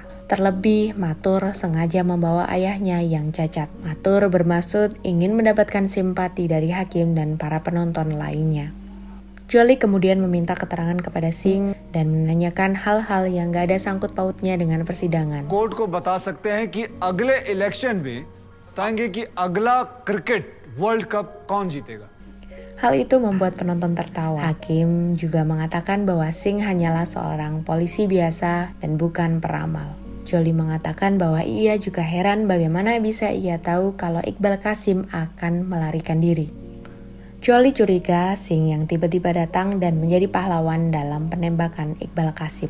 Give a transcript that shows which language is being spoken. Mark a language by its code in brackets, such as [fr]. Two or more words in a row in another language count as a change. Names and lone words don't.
[id] Terlebih, Mathur sengaja membawa ayahnya yang cacat. Mathur bermaksud ingin mendapatkan simpati dari hakim dan para penonton lainnya. Jolie kemudian meminta keterangan kepada Singh dan menanyakan hal-hal yang gak ada sangkut pautnya dengan persidangan. [hi] कोर्ट को बता सकते हैं कि अगले इलेक्शन में बताएंगे कि अगला [en] cricket world cup [hi] कौन जीतेगा. [id] Hal itu membuat penonton tertawa. Hakim juga mengatakan bahwa Singh hanyalah seorang polisi biasa dan bukan peramal. Jolie mengatakan bahwa ia juga heran bagaimana bisa ia tahu kalau Iqbal Qasim akan melarikan diri. Jolie curiga Singh yang tiba-tiba datang dan menjadi pahlawan dalam penembakan Iqbal Qasim.